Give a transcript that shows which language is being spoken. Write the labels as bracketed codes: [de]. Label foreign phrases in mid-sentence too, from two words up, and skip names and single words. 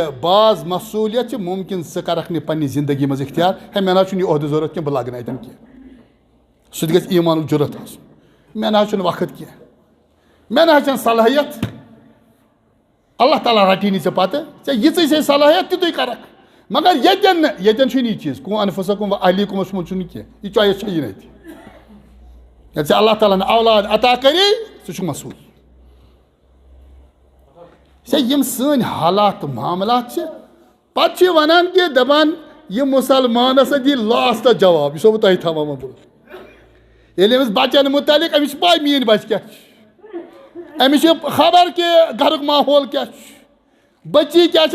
[ks] بعض مصوٗلیت چھِ مُمکِن ژٕ کرکھ نہٕ پننہِ زندگی منٛز اختیار ہے مےٚ نہ حظ چھُنہٕ یہِ عہدٕ ضروٗرت کینٛہہ بہٕ لاگہٕ نہٕ اتٮ۪ن کینٛہہ سُہ تہِ گژھِ ایٖمانُک جُرت آسُن مےٚ نہ حظ چھُنہٕ وقت کینٛہہ مےٚ نہ حظ چھنہٕ صلٲحیت اللہ تعالیٰ رٹی نہٕ ژےٚ پتہٕ ژےٚ یِژٕے چھے صلٲحیت تِتُے کرکھ مگر ییٚتٮ۪ن نہٕ ییٚتٮ۪ن چھُنہٕ یہِ چیٖز [ar] کو انفسکم و اہلیکمس [ks] منٛز چھُنہٕ کینٛہہ یہِ چویِس چھےٚ یہِ نتہِ ییٚلہِ ژےٚ اللہ تعالیٰ ہن اولاد عطا کری ژٕ چھُکھ مسوٗل یم سٲنۍ حالات تہٕ معاملات چھِ پتہٕ چھِ ونان کہِ دپان یہِ مُسلمان ہسا دی لاسٹس جواب یہِ چھُسو بہٕ تۄہہِ تھاوان وۄنۍ ییٚلہِ أمِس بچن متعلق أمِس چھِ پاے میٲنۍ بچہِ کیٛاہ چھِ أمِس چھِ خبر کہِ گرُک ماحول کیٛاہ چھُ بچی کیٛاہ چھِ